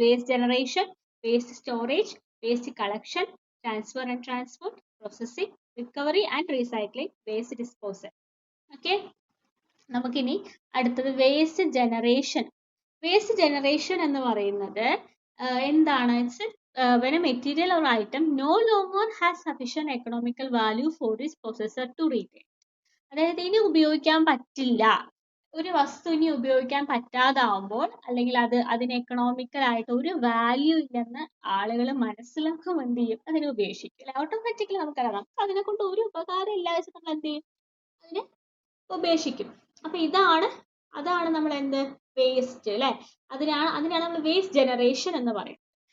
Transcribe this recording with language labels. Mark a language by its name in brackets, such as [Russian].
[English] Waste generation, waste storage, waste collection, transfer and transport, processing, recovery and recycling, waste disposal. [Malayalam] Okay, നമുക്കിനി അടുത്തത് waste generation. Waste generation എന്ന് പറയുന്നത് എന്താണ്? [English] When a material or item no longer has sufficient economical value for its possessor to retain. [Malayalam] അതായത് ഇനി ഉപയോഗിക്കാൻ പറ്റില്ല, ഒരു വസ്തു ഇനി ഉപയോഗിക്കാൻ പറ്റാതാവുമ്പോൾ അല്ലെങ്കിൽ അതിന് എക്കണോമിക്കൽ ആയിട്ട് ഒരു വാല്യൂ ഇല്ലെന്ന് ആളുകൾ മനസ്സിലാക്കുമ്പോൾ എന്ത് ചെയ്യും? അതിനെ ഉപേക്ഷിക്കും. ഓട്ടോമാറ്റിക്കലി നമുക്കറിയാം, നമുക്ക് അതിനെ കൊണ്ട് ഒരു ഉപകാരം ഇല്ല വെച്ചാൽ നമ്മൾ എന്ത് ചെയ്യും? അതിനെ ഉപേക്ഷിക്കും. അപ്പൊ അതാണ് നമ്മൾ എന്ത് വേസ്റ്റ് അല്ലെ, അതിനാണ് നമ്മൾ വേസ്റ്റ് ജനറേഷൻ എന്ന് പറയുന്നത്.